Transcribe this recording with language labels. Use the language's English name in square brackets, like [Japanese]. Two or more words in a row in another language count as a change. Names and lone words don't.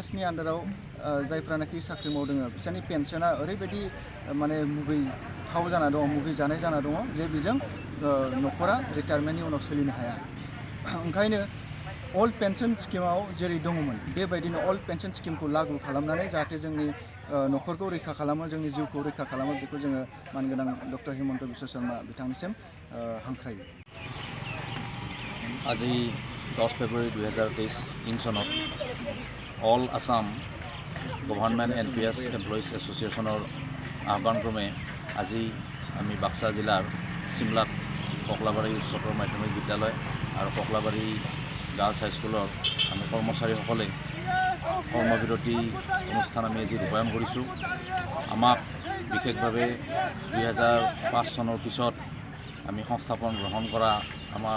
[Bodo] नि आन्डाराव जायफ्रानाखि साख्रि मावदों बिसोरनि पेन्सना ओरैबायदि माने मुगैथाव जाना दङ मुगैजानाय जाना दङ जे बेजों न'खरा रिटायारमेन्टनि उनाव सोलिनो हाया ओंखायनो [English] old pension schemeआव [Bodo] जेरै दङमोन बेबायदिनो [English] old pension schemeखौ [Bodo] लागु खालामनानै जाहाथे जोंनि न'खरखौ रैखा खालामो जोंनि जिउखौ रैखा खालामो बेखौ जोङो मानगोनां डक्टर हिमन्त बिश्व शर्मा बिथांनिसिम हांख्रायो [Assamese] আজি 10 ফেব্ৰুৱাৰী 2023 ইং চনত অল আসাম গভৰ্ণমেণ্ট NPS এমপ্লয়িজ এছ'চিয়েশ্যনৰ আহ্বানক্ৰমে আজি আমি বাক্সা জিলাৰ চিমলাত ককলাবাৰী উচ্চতৰ মাধ্যমিক বিদ্যালয় আৰু ককলাবাৰী গাৰ্লছ হাইস্কুলৰ আমি কৰ্মচাৰীসকলে কৰ্মবিৰতি অনুষ্ঠান আমি আজি ৰূপায়ণ কৰিছোঁ আমাক বিশেষভাৱে 2005 চনৰ পিছত আমি সংস্থাপন গ্ৰহণ কৰা আমাৰ